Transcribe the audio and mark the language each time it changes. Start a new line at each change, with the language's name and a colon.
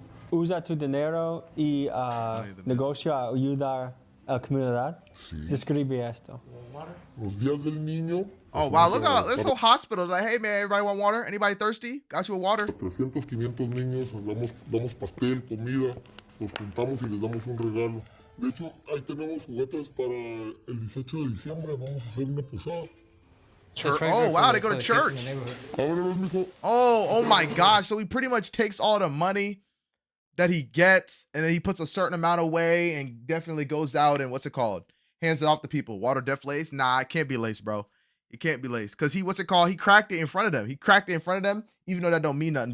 Spanish: Usa tu dinero y negocio a ayudar La comunidad. Sí. Describe esto. Los días del niño.
English: Oh, wow. Look at this whole hospital. Like, hey, man, everybody want water? Anybody thirsty? Got you a water?
Spanish: 300, 500 niños, les damos pastel, comida, los juntamos y les damos un regalo. De hecho, ahí tenemos juguetes para el 18 de diciembre. Vamos a hacer una posada.
English: Oh, wow, they go to church. Oh my gosh. So he pretty much takes all the money that he gets and then he puts a certain amount away and definitely goes out and what's it called? Hands it off to people. Water def lace? Nah, it can't be lace, bro. It can't be lace. Because he, what's it called? He cracked it in front of them. He cracked it in front of them, even though that don't mean nothing.